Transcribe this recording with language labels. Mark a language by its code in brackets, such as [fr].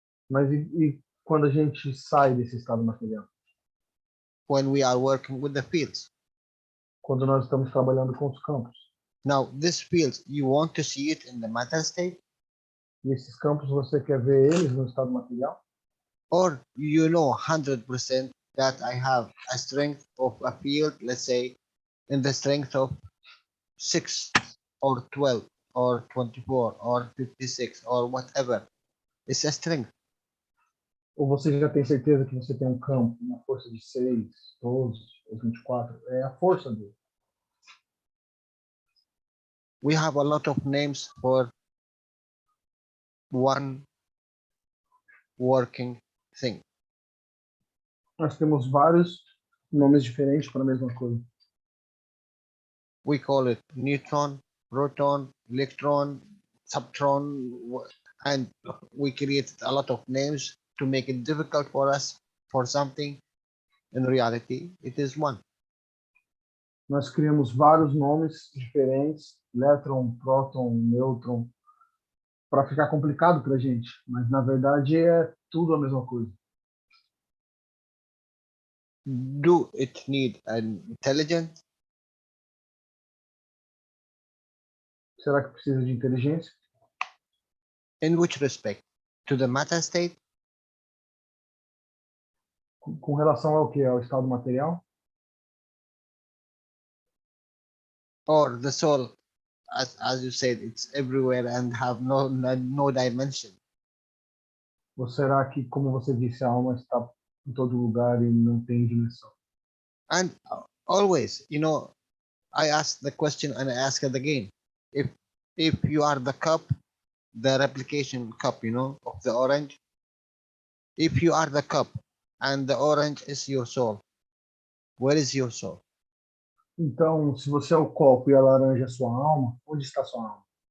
[pt] Mas e quando a gente sai desse estado material? [en] when we are working with the fields. [pt] Quando nós estamos trabalhando com os campos. [en] Now, this field, you want to see it in the matter state? [pt] E esses campos, você quer ver eles no estado material? [en] Or you know 100% that I have a strength of a field, let's say, in the strength of 6 or 12 or 24 or 56 or whatever. It's a strength. [pt] Ou você já tem certeza que você tem um campo na força de 6, 12 ou 24? É a força dele. [en] We have a lot of names for one working thing. [pt] Nós temos vários nomes diferentes para a mesma coisa. [en] We call it neutron, proton, electron, subtron, and we created a lot of names to make it difficult for us for something. In reality, it is one. [pt] Nós criamos vários nomes diferentes, elétron, próton, nêutron, para ficar complicado para a gente, mas na verdade é tudo a mesma coisa. [en] Do it need an intelligence? [pt] Será que precisa de inteligência? [en] In which respect? To the matter state? [pt] Com relação ao que? Ao estado material? [en] Or the soul, as you said, it's everywhere and have no dimension. [pt] Ou será que, como você disse, a alma está em todo lugar e não tem dimensão? [en] And always, you know, I ask the question and I ask it again. If you are the cup, the replication cup, you know, of the orange, if you are the cup and the orange is your soul, where is your soul? [pt] Então, se você é o copo e a laranja é sua alma, onde está sua alma?